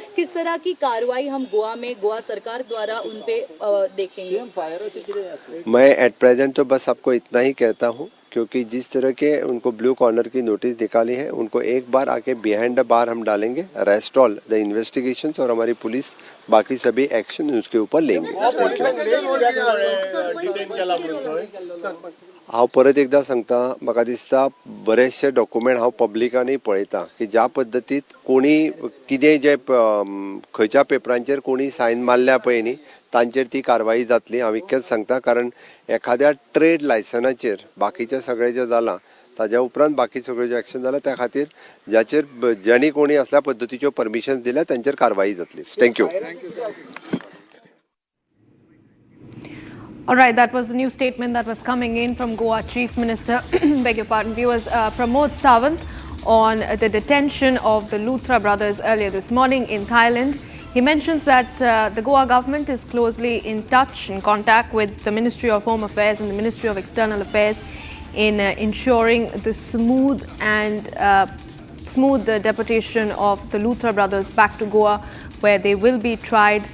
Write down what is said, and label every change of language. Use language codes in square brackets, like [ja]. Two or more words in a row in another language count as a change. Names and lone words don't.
[hi] किस तरह की कार्रवाई हम गोवा में गोवा सरकार द्वारा उन पे देखेंगे? मैं [en] at present [hi] तो बस आपको इतना ही कहता हूँ, क्योंकि जिस तरह के उनको [en] blue corner [hi] की नोटिस निकाली है उनको एक बार आके [en] behind the bar [hi] हम डालेंगे। [en] rest all the investigations [hi] और हमारी पुलिस बाकी सभी एक्शन उसके ऊपर लेंगे। [kok] हांव परत एकदा सांगता, म्हाका दिसता बरेचशे डॉक्युमेंट हांव पब्लिकांनी पळयता की ज्या पद्दतीत कोणी कितें जे खंयच्या पेपरांचेर कोणी सायन मारल्या पळय न्ही तांचेर ती कारवाई जातली। हांव इतकेंच सांगता, कारण एखाद्या ट्रेड लायसनाचेर बाकीचें सगळें जें जालां ताज्या उपरांत बाकी सगळें जें एक्शन जालां त्या खातीर ज्याचेर ज्यांनी कोणी असल्या पद्दतीच्यो परमिशन्स दिल्या तांचेर कारवाई जातली। थँक्यू। [en] All right, that was the new statement that was coming in from Goa Chief Minister, beg your pardon, viewers, Pramod Sawant on the detention of the Luthra brothers earlier this morning in Thailand. He mentions that the Goa government is closely in touch, in contact with the Ministry of Home Affairs and the Ministry of External Affairs in ensuring the smooth deportation of the Luthra brothers back to Goa, where they will be tried.